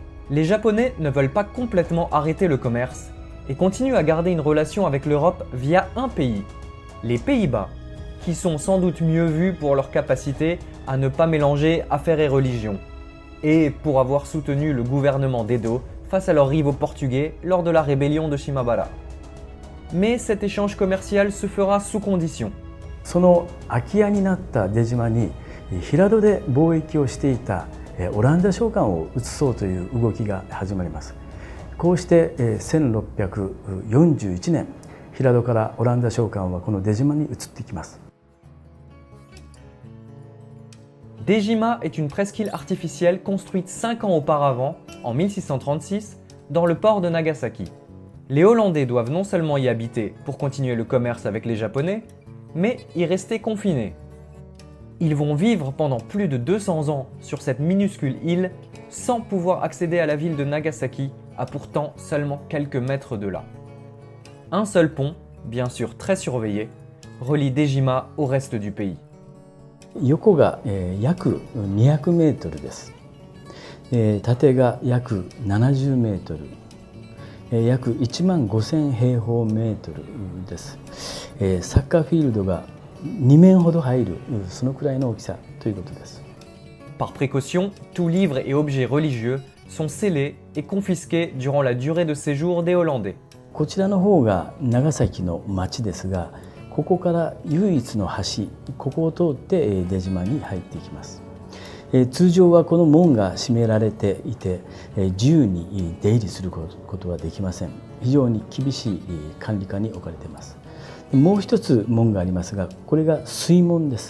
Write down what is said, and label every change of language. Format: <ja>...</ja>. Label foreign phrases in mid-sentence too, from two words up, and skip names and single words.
<fr>Les Japonais ne veulent pas complètement arrêter le commerce et continuent à garder une relation avec l'Europe via un pays, les Pays-Bas, qui sont sans doute mieux vus pour leur capacité à ne pas mélanger affaires et religion, et pour avoir soutenu le gouvernement d'Edo face à leurs rivaux portugais lors de la rébellion de Shimabara. Mais cet échange commercial se fera sous condition.</fr> <ja>その空き家になった出島に平戸で貿易をしていたオランダ商館を移そうという動きが始まります。こうして1641年、平戸からオランダ商館はこの出島に移ってきます。</ja> <fr>Dejima est une presqu'île artificielle construite 5 ans auparavant, en 1636, dans le port de Nagasaki. Les Hollandais doivent non seulement y habiter pour continuer le commerce avec les Japonais, mais y rester confinés. Ils vont vivre pendant plus de 200 ans sur cette minuscule île sans pouvoir accéder à la ville de Nagasaki, à pourtant seulement quelques mètres de là. Un seul pont, bien sûr très surveillé, relie Dejima au reste du pays.</fr> <ja>横が約200メートルです。縦が約70メートル、約1万5000平方メートルです。サッカーフィールドが2面ほど入る、そのくらいの大きさということです。</ja> <fr>Par précaution, tous livres et objets religieux sont scellés et confisqués durant la durée de séjour des Hollandais.</fr> <ja>こちらの方が長崎の町ですが、ここから唯一の橋、ここを通って出島に入っていきます。通常はこの門が閉められていて、自由に出入りすることはできません。非常に厳しい管理下に置かれています。もう一つ門がありますが、これが水門です。</ja>